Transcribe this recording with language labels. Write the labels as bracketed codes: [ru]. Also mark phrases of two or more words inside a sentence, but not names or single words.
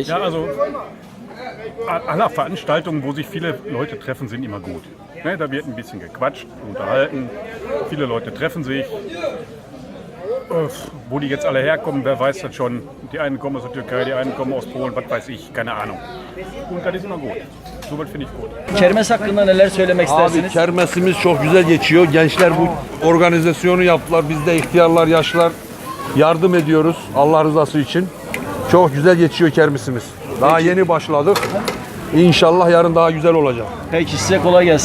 [de] Ja, also alle Veranstaltungen, wo sich viele Leute treffen, sind immer gut. Ne, da wird ein bisschen gequatscht, unterhalten. Viele Leute treffen sich. Wo die jetzt alle herkommen, wer weiß das schon. Die einen kommen aus der Türkei, die einen kommen aus Polen, was weiß ich, keine Ahnung. Und das ist immer gut. Soweit finde ich gut. [tr] Kermes hakkında neler söylemek Abi istersiniz? kermesimiz çok güzel geçiyor. Gençler bu organizasyonu yaptılar. Biz de ihtiyarlar, yaşlar yardım ediyoruz Allah rızası için. Çok güzel geçiyor kermesimiz. Daha yeni başladık. İnşallah yarın daha güzel olacak. Peki, size kolay gelsin.